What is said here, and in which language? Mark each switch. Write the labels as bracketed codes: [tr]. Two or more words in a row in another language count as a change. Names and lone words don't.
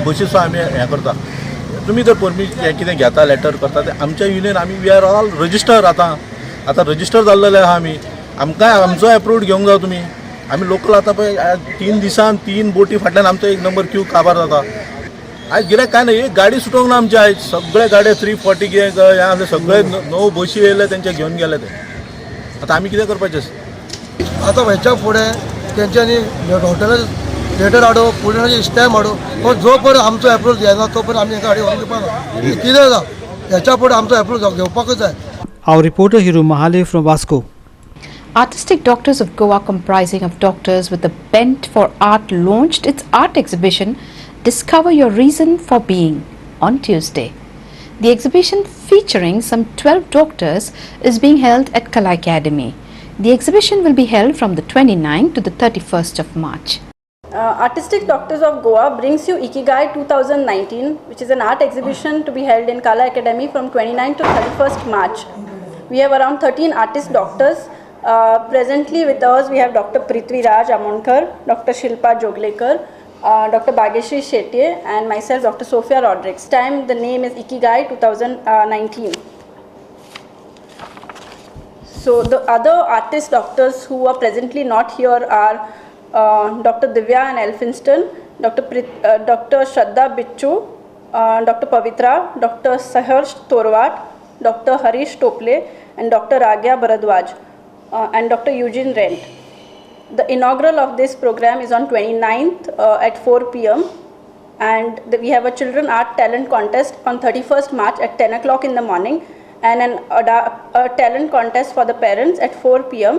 [kok] बसीचो आमी हें करता तुम्ही जर परमिशन हें कितें घेता लेटर करता ते आमच्या युनियन आमी [en] we are all register [kok] आतां रजिस्टर जाल्लेले आहा आमी आमकां आमचो एप्रूव्ड घेवंक जाय तुमी आमी लोकल आतां पळय 3 दिसान 3 बोटी फाटल्यान आमचो 1 नंबर क्यू काबार जाता आयज गिरायक काय ना एक गाडी सुटोवंक ना आमची आयज सगळे गाडये 340 कितें हें आसले सगळे 9 बशी येयले तेंचे घेवन गेले ते आतां आमी कितें करपाचें आतां हेच्या फुडें तेंच्यांनी हॉटेलार लेटर हाडो पुण्याची स्टॅम्प हाडो पण जो पर्यंत आमचो एप्रूव्ह घेना तो पर्यंत आमी गाडी व्हरून घेवपाना कितें जाता हेच्या फुडें आमचो एप्रूव्ह घेवपाकूच जाय. [en] Our reporter Hiru Mahale from Vasco. Artistic Doctors of Goa, comprising of doctors with a bent for art, launched its art exhibition Discover Your Reason for Being on Tuesday. The exhibition, featuring some 12 doctors, is being held at Kala Academy. The exhibition will be held from the 29th to the 31st of March. Artistic Doctors of Goa brings you Ikigai 2019, which is an art exhibition to be held in Kala Academy from 29th to 31st March. We have around 13 artist doctors. Presently with us we have Dr. Prithvi Raj Amonkar, Dr. Shilpa Joglekar, Dr. Bhageshri Shetye and myself, Dr. Sophia Rodriguez. Time the name is Ikigai 2019. So the other artist doctors who are presently not here are Dr. Divya and Elphinston, Dr. Shraddha Bichu, Dr. Pavitra, Dr. Saharsh Torwat, Dr. Harish Tople and Dr. Ragya Bharadwaj and Dr. Eugene Rent. The inaugural of this program is on 29th at 4 p.m. and we have a children art talent contest on 31st March at 10 o'clock in the morning and a talent contest for the parents at 4 p.m.